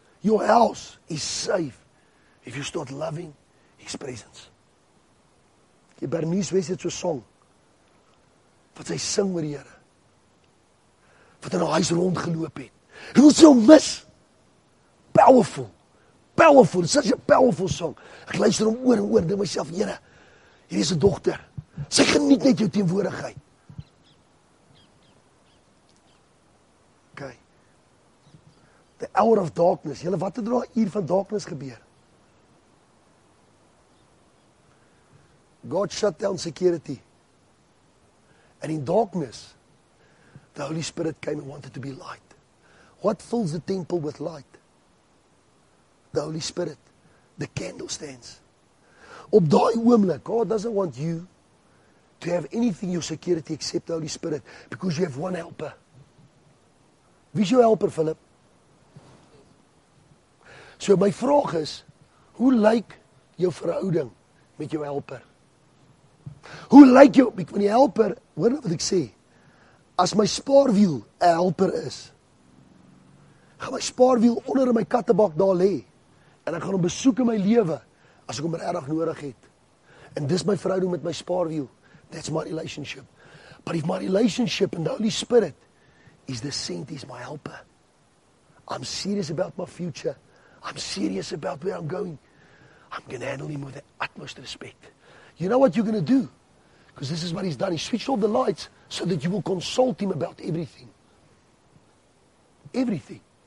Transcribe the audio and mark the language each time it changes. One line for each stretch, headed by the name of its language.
English: Your house is safe if you start loving his presence.
Afrikaans: Die Bernice West het so song, wat sy sing met die Here, wat in haar huis rondgeloop het. En ons so mis.
English: Powerful. Powerful. It's such a powerful song.
Afrikaans: Ek luister hom oor en oor, dink myself, Here, hier is 'n dogter. Sy geniet net jou teenwoordigheid.
English: Okay. The hour of darkness.
Afrikaans: Julle, wat het er daai uur van darkness gebeur?
English: God shut down security. And in darkness, the Holy Spirit came and wanted to be light. What fills the temple with light? The Holy Spirit. The candlestands.
Afrikaans: Op daai oomblik,
English: God doesn't want you to have anything in your security except the Holy Spirit, because you have one helper.
Afrikaans: Wie is jou helper, Philip? So my vraag is, hoe lyk jou verhouding met jou helper? Hoe lyk jou, van die helper, hoor nou wat ek sê, as my spaarwiel 'n helper is, gaan my spaarwiel onder in my kattebak daar lê, en ek gaan hom besoek in my lewe, as ek hom regtig nodig het. En dis my verhouding met my spaarwiel.
English: That's my relationship. But if my relationship in the Holy Spirit is the saint, is my helper, I'm serious about my future, I'm serious about where I'm going, I'm going to handle him with the utmost respect. You know what you're going to do? Because this is what he's done. He switched off the lights so that you will consult him about everything. Everything.